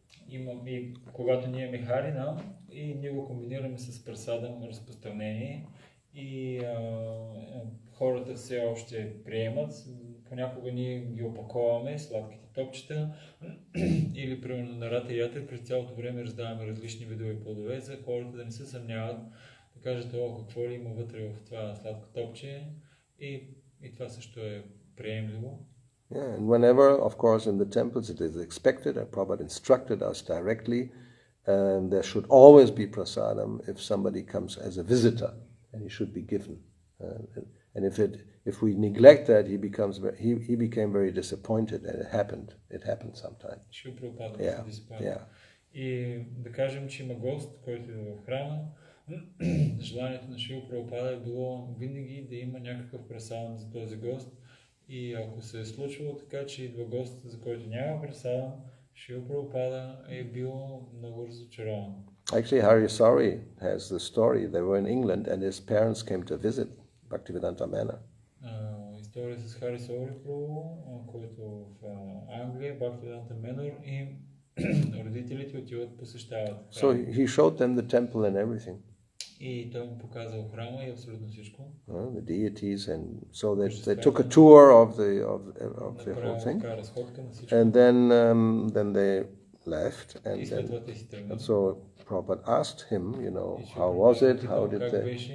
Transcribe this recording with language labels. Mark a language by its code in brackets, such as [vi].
[bg] И когато ние имаме харина и ние го комбинираме с прасадам разпространение и хората все още приемат, понякога ние ги опаковаме, сладките топчета или примерно на Рата Ятър през цялото време раздаваме различни видове плодове за хората да не се съмняват, да кажат какво ли има вътре в това сладко топче и това също е приемливо. [en] Yeah, and whenever, of course, in the temples it is expected, Prabhupada instructed us directly, there should always be prasadam if somebody comes as a visitor, and he should be given. And if we neglect that, he became very disappointed, and it happened sometimes. Yeah. [bg] И да кажем, че има гост, който е в храма, желанието на Шрила Прабхупада е било винаги да има някакъв прасадам за този гост. И ако се е случвало така, че идва гост, за който няма прасадам, Шрила Прабхупада е бил много разочарован. [en] Actually, Harisari has the story. They were in England and his parents came to visit Bhaktivedanta Manor. [bg] История с Харисари Прабху, който в Англия, Bhaktivedanta Manor, и родителите отиват посещават. [en] So he showed them the temple and everything. [bg] И той му показал храма и абсолютно всичко. [en] The deities, and so they took a tour of the whole thing, and then they left, and so Prabhupada asked him, how was it? How did they?